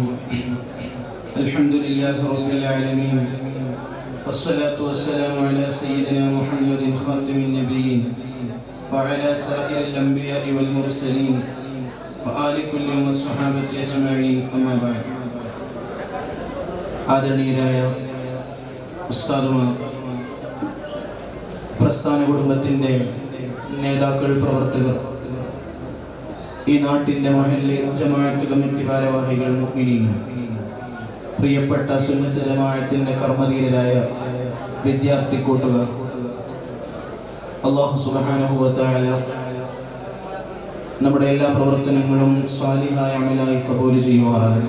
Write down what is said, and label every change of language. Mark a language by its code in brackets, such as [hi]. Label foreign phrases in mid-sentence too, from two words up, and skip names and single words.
[ar] الحمد لله رب العالمين، والصلاة والسلام على سيدنا محمد خاتم النبيين وعلى سائر الأنبياء والمرسلين وآل كل والصحابة أجمعين. أما بعد. [ml] ആദരണീയരായ ഉസ്താദുമാർ, പ്രസ്ഥാന കുടുംബത്തിൻ്റെ നേതാക്കൾ, പ്രവർത്തകർ, ഈ നാട്ടിൻ്റെ മഹല്ല് ജമാഅത്ത് കമ്മിറ്റി ഭാരവാഹികൾ, മുഅ്മിനീൻ, പ്രിയപ്പെട്ട സുന്നത്ത് ജമാഅത്തിൻ്റെ കർമ്മധീരരായ വിദ്യാർത്ഥി കൂട്ടുകാർ, [ar] الله سبحانه وتعالى [ml] നമ്മുടെ എല്ലാ പ്രവർത്തനങ്ങളും സാലിഹായ അമലായി ഖബൂൽ ചെയ്യുമാറാകട്ടെ.